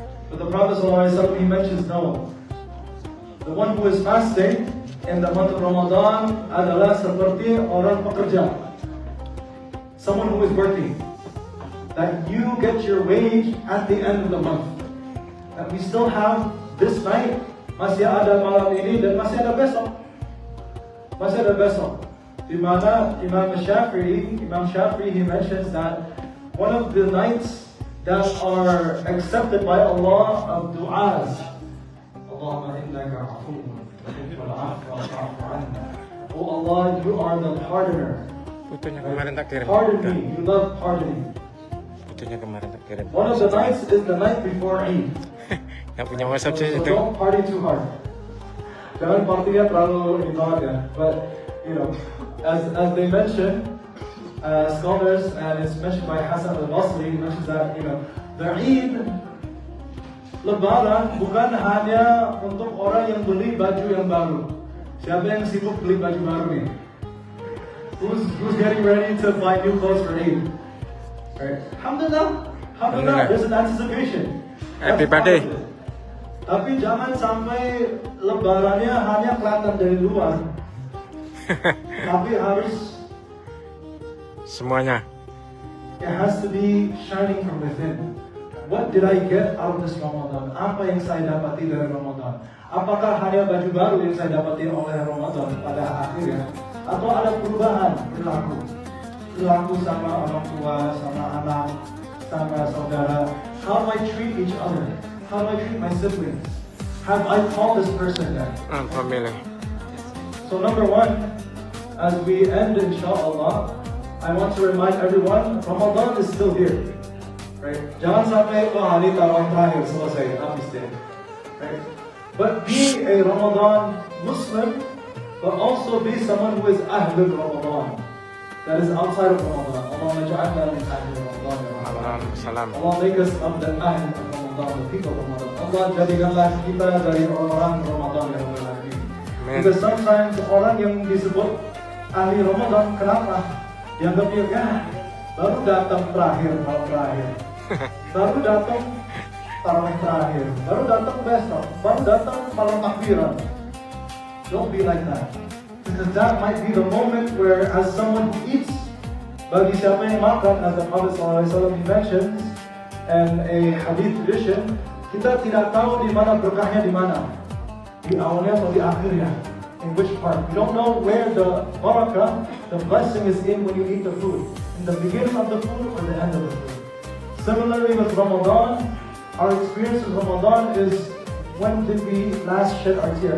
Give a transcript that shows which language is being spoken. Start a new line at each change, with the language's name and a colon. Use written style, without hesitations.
English: But the Prophet ﷺ, he mentions no. The one who is fasting in the month of Ramadan
Indonesian: adalah seperti orang pekerja.
English: Someone who is working. That you get your wage at the end of the month. That we still have this night,
Indonesian: masih ada malam ini dan masih ada besok. Masih ada besok. Di mana
English: Imam Shafi'i, he mentions that one of the nights that are accepted by Allah of du'as,
Arabic: Allahumma innaka afuwwun tuhibbul afwa fa'fu anna.
English: Oh Allah, you are the pardoner.
Indonesian: Fotonya kemarin tak kirim.
English: Pardon me, you love pardoning.
Indonesian: Fotonya kemarin tak kirim.
English: One of the nights is the night before Eid.
Indonesian: Yang punya WhatsApp
English: So
Indonesian: itu.
English: don't party too hard.
Indonesian: Jangan partinya terlalu involved ya.
English: But you know, as they mention, scholars, and it's mentioned by Hassan al-Basri, he mentions that the Eid,
Indonesian: Lebaran bukan hanya untuk orang yang beli baju yang baru. Siapa yang sibuk beli baju baru nih?
English: Who's getting ready to buy new clothes for Eid? Right. Alhamdulillah,
Arabic: Alhamdulillah.
English: there's an anticipation. Everybody.
Indonesian: Tapi jangan sampai Lebarannya hanya kelihatan dari luar, tapi harus Semuanya.
English: it has to be shining from within. What did I get out of this Ramadan?
Indonesian: Apa yang saya dapati dari Ramadan? Apakah hanya baju baru yang saya dapati oleh Ramadan pada akhirnya? Atau ada perubahan perilaku? Perilaku sama orang tua, sama anak, sama saudara.
English: How do I treat each other? How do I treat my siblings? Have I called this person that? Family. So number one, as we end inshallah, I want to remind everyone, Ramadan is still here. Right?
Indonesian: Jangan sampai, wah ini tarawih terakhir selesai, habis deh. Right?
English: But be a Ramadan Muslim, but also be someone who is Ahlul Ramadan. That is outside of Ramadan.
Arabic: Allah maja'alna min Ahlul Ramadan. Ya Rahman. Salam.
English: Allah make us of the Ahl of Ramadan, the people of Ramadan.
Indonesian: Allah jadikanlah kita dari orang Ramadan yang berlari.
Arabic: Amin.
English: Because sometimes
Indonesian: orang yang disebut ahli Ramadan, kenapa? Dianggap dia, ya, baru datang terakhir, malam terakhir. Baru datang tarawih terakhir. Baru datang besok. Baru datang malam takbiran.
English: Don't be like that. Because that might be the moment where, as someone who eats,
Indonesian: bagi siapa yang makan,
English: as the Prophet ﷺ mentions, and a hadith tradition,
Indonesian: kita tidak tahu di mana
English: berkahnya di mana.
Indonesian: Di awalnya atau di akhirnya.
English: In which part? We don't know where the barakah, the blessing is in when you eat the food. In the beginning of the food or the end of the food. Similarly with Ramadan, our experience with Ramadan is when did we last shed our tear?